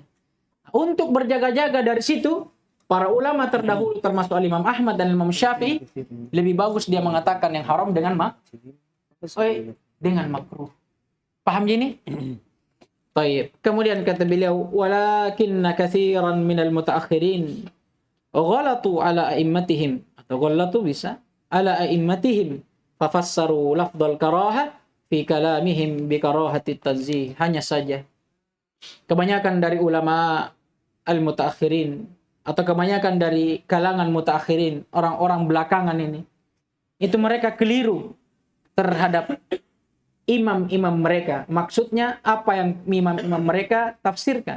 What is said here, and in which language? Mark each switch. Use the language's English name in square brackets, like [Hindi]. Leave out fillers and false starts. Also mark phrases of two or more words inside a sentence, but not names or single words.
[Indonesian] Untuk berjaga-jaga dari situ, para ulama terdahulu termasuk Imam Ahmad dan Imam Syafi'i, lebih bagus dia mengatakan yang haram dengan makruh. Paham gini? Baik. Kemudian kata beliau, [Arabic] ولكن كثيرا من المتأخرين غلطوا على أئمتهم, atau غلطوا bisa على أئمتهم ففسروا لفظ الكراهة في كلامهم بكراهة تنزيه. [Indonesian] Hanya saja kebanyakan dari ulama al-mutaakhirin atau kebanyakan dari kalangan mutaakhirin, orang-orang belakangan ini, itu mereka keliru terhadap imam-imam mereka. Maksudnya apa yang imam-imam mereka tafsirkan.